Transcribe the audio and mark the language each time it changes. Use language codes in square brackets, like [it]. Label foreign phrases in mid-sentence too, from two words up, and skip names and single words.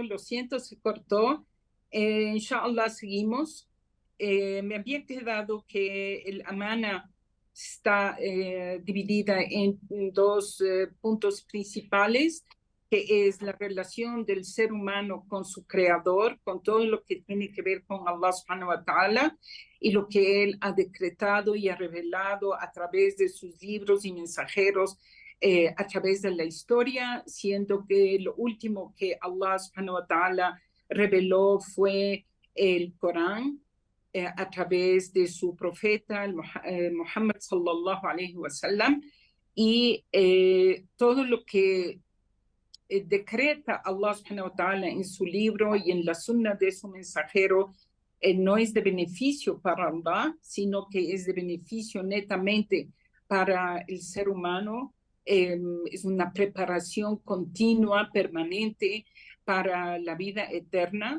[es] Lo siento, se cortó. [ar] إن شاء الله, [es] seguimos. Me había quedado que el amana está dividida en dos puntos principales, que es la relación del ser humano con su creador, con todo lo que tiene que ver con [ar] الله سبحانه وتعالى [es] y lo que él ha decretado y ha revelado a través de sus libros y mensajeros a través de la historia, siendo que lo último que [ar] الله سبحانه وتعالى [es] reveló fue el Corán a través de su profeta Muhammad [ar] صلى الله عليه وسلم, [es] y todo lo que decreta [ar] الله سبحانه وتعالى [es] en su libro y en la sunna de su mensajero no es de beneficio para Allah, sino que es de beneficio netamente para el ser humano. Es una preparación continua, permanente para la vida eterna.